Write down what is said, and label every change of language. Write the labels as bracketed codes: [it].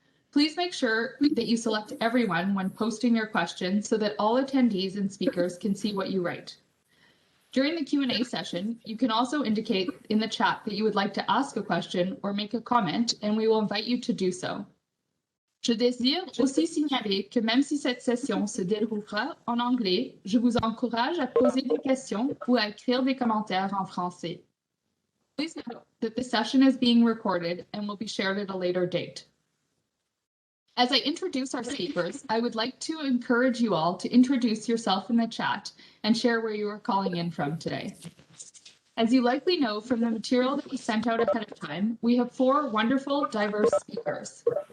[en] Please make sure that you select everyone when posting your questions so that all attendees and speakers can see what you write. During the Q&A session, you can also indicate in the chat that you would like to ask a question or make a comment, and we will invite you to do so. [fr] Je désire aussi signaler que même si cette session se déroulera en anglais, je vous encourage à poser des questions ou à écrire des commentaires en français. [en] Please note that the session is being recorded and will be shared at a later date. As I introduce our speakers, I would like to encourage you all to introduce yourself in the chat and share where you are calling in from today. As you likely know from the material that was sent out ahead of time, we have 4 wonderful, diverse speakers.